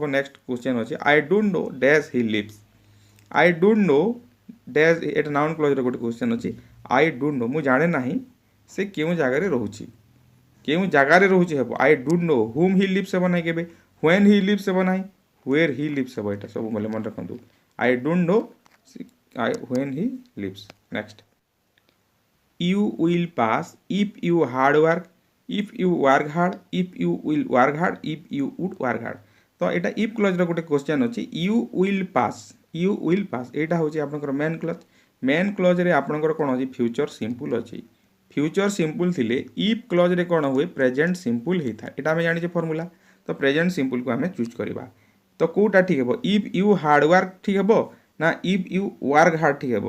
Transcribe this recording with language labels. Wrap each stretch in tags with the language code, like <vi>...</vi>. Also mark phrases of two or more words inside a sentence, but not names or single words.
<en>next question ଅଛି, I don't know dash he lives. I don't know dash, ଏଇଟା noun clauseର ଗୋଟେ କ୍ୱେଶ୍ଚନ୍ ଅଛି। I don't know,</en> <or>ମୁଁ ଜାଣେ ନାହିଁ ସେ କେଉଁ ଜାଗାରେ ରହୁଛି। କେଉଁ ଜାଗାରେ ରହୁଛି ହେବ।</or> <en>I don't know whom he lives</en> <or>ହେବ ନାହିଁ କେବେ,</or> <en>when he lives</en> <or>ହେବ ନାହିଁ,</or> <en>where he lives ହେବ।</en> <or>ଏଇଟା ସବୁ ମନେ ରଖନ୍ତୁ।</or> <en>I don't know when he lives. ନେକ୍ସଟ, you will pass if you hard work, if you work hard, if you will work hard, if you would work hard।</en> <or>ତ ଏଇଟା</or> <en>if clauseର ଗୋଟେ କ୍ୱେଶ୍ଚନ୍ ଅଛି। you will pass, you will pass</en> <or>ଏଇଟା ହେଉଛି ଆପଣଙ୍କର</or> <en>main clause. main clauseରେ</en> <or>ଆପଣଙ୍କର କ'ଣ ଅଛି,</or> <en>future simple</en> <or>ଅଛି।</or> <en>future simple ଥିଲେ if clauseରେ</en> <or>କ'ଣ ହୁଏ,</or> <en>present simple ହେଇଥାଏ।</en> <or>ଏଇଟା ଆମେ ଜାଣିଛେ ଫର୍ମୁଲା। ତ</or> <en>present simpleକୁ</en> <or>ଆମେ ଚୁଜ୍ କରିବା। ତ କେଉଁଟା ଠିକ୍ ହେବ,</or> <en>if you hard work</en> <or>ଠିକ୍ ହେବ ନା</or> <en>if you work hard</en> <or>ଠିକ୍ ହେବ।</or>